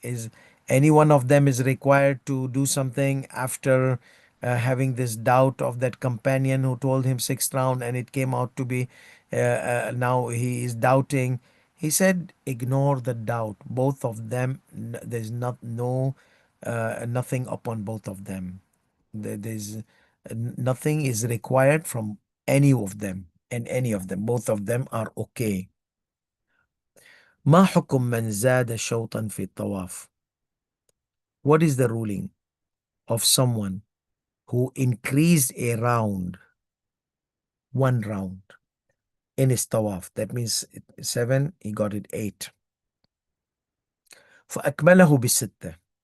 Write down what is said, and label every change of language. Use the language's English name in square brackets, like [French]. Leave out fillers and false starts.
[English] Is any one of them is required to do something after having this doubt of that companion who told him sixth round and it came out to be now he is doubting. He said, ignore the doubt. Both of them, there's nothing upon both of them. There's nothing is required from any of them, and any of them. Both of them are okay. [Arabic] ما حكم من زاد شوطا في الطواف? [English] What is the ruling of someone who increased a round, one round in his tawaf? That means 7, he got it 8. [Arabic] فأكمله بستة.